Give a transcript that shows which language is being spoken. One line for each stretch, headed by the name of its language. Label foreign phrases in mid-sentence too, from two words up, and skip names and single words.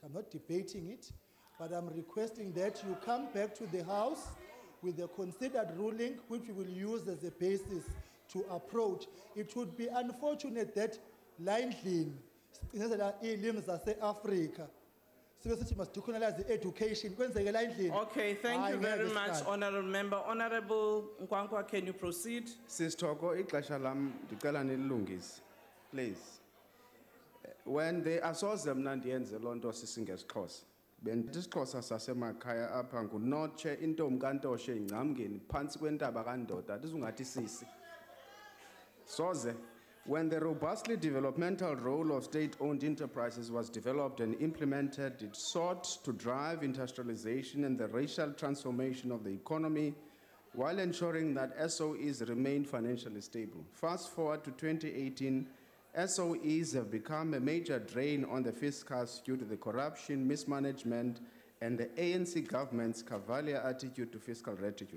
English: I'm not debating it, but I'm requesting that you come back to the House with a considered ruling, which we will use as a basis to approach. It would be unfortunate that Africa, must decolonize the education. Okay, thank you very much, Honorable Member. Honorable Nkwankwa, can you proceed?
Xhosa: Sis Toko, ixesha lam ndicela nililungise,
English: please. When they assault
Xhosa: mna ndiyenze loo nto sisingesiXhosa. Bentisixhosa sasemakhaya apha ngunotshe intombi kantoshe ingcamngeni phantsi kwentaba kandoda ndisungathi sisi. Soze.
English: When the robustly developmental role of state-owned enterprises was developed and implemented, it sought to drive industrialization and the racial transformation of the economy while ensuring that SOEs remained financially stable. Fast forward to 2018, SOEs have become a major drain on the fiscus due to the corruption, mismanagement, and the ANC government's cavalier attitude to fiscal rectitude.